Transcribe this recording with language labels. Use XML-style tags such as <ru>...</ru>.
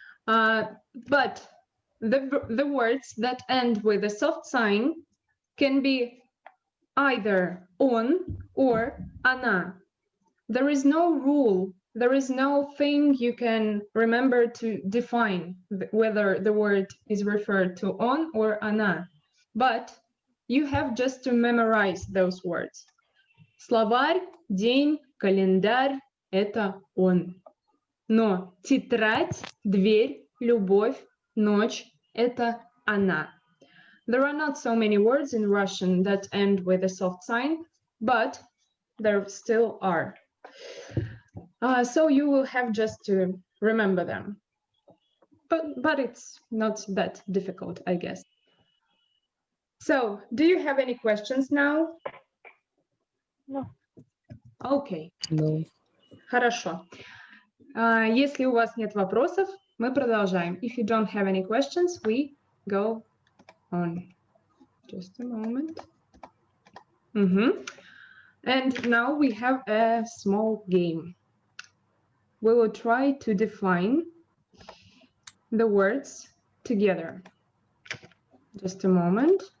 <en>But the words that end with a soft sign can be either on or она. There is no rule, there is no thing you can remember to define whether the word is referred to on or она. But you have just to memorize those words.</en> <ru>Словарь, день, календарь – это он. Но тетрадь, дверь, любовь, ночь – это она.</ru> <en>There are not so many words in Russian that end with a soft sign, but there still are. So you will have just to remember them. But it's not that difficult, I guess. So, do you have any questions now? No. Okay. No.</en> <ru>Хорошо. Если у вас нет вопросов, мы продолжаем.</ru> <en>If you don't have any questions, we go on. Just a moment. And now we have a small game. We will try to define the words together. Just a moment.</en>